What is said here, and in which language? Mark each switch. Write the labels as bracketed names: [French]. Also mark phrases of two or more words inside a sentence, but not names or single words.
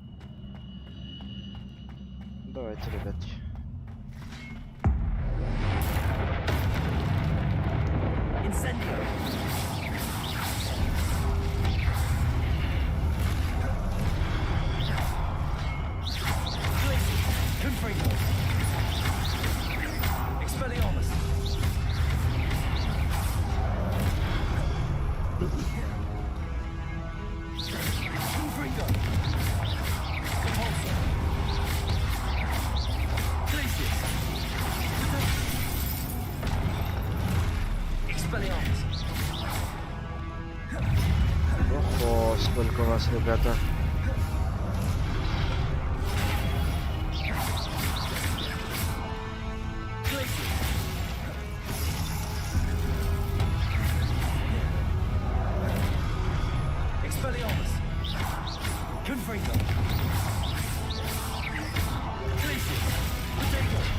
[Russian] Давайте, ребятки. [Latin] Incendio. Confringo. Expelliarmus. Confringo. Repulsor. Glacius. Expelliarmus. [Russian] Ого, сколько у вас, ребята. [Latin] Expelliarmus. Confringo. Glacius. Potato.